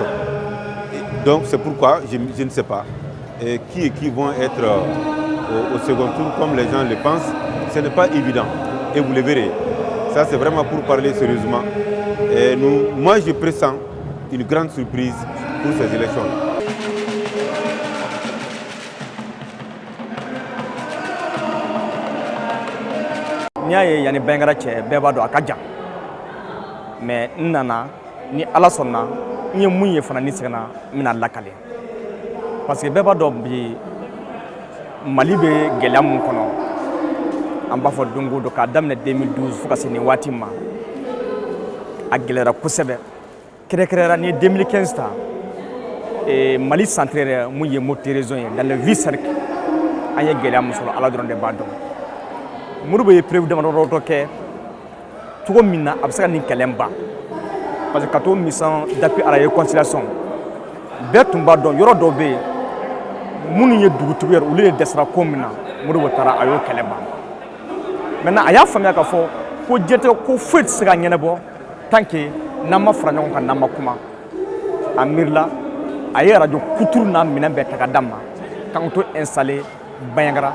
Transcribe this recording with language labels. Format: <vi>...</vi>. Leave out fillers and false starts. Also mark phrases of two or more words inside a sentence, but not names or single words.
<fr>Et donc c'est pourquoi je ne sais pas qui vont être au second tour comme les gens le pensent. Ce n'est pas évident et vous le verrez. Ça c'est vraiment pour parler sérieusement. Et moi je pressens une grande surprise pour ces élections-là.</fr> <bm>N'i y'a ye yanni Bayangara cɛ bɛɛ b'a dɔn a ka jan mais n nana ni Ala sɔnna n ye mun ye fana ni seginna n bɛna lakale</bm> <fr>parce que</fr> <bm>bɛɛ b'a dɔn bi Mali bɛ gɛlɛya mun kɔnɔ an b'a fɔ don o don k'a daminɛ 2012 fo ka se nin waati ma a gɛlɛyara kosɛbɛ kɛrɛnkɛrɛnnenya ni 2015 ta Mali centre yɛrɛ mun ye Mopti région ye</bm> <fr>dans le vice cercle</fr> <bm>an ye gɛlɛya mun sɔrɔ Ala dɔrɔn de b'a dɔn. Modibo ye prévu damadɔ kɛ cogo min na a bɛ se ka nin kɛlɛ ban parce que ka to</bm> <fr>mission d'appui à la réconciliation</fr> <bm>bɛɛ tun b'a dɔn yɔrɔ dɔw bɛ yen minnu ye dugutigi yɛrɛ olu de dɛsɛra ko min na Modibo taara a y'o kɛlɛ ban maintenant a y'a faamuya k'a fɔ ko diɲɛlatigɛ ko foyi tɛ se ka ɲɛnabɔ</bm> <fr>tant que</fr> <bm>n'an ma fara ɲɔgɔn kan n'an ma kuma a miirila a ye radio kuturu n'a minɛn bɛɛ ta ka d'a ma k'an to installer Bayangara</bm>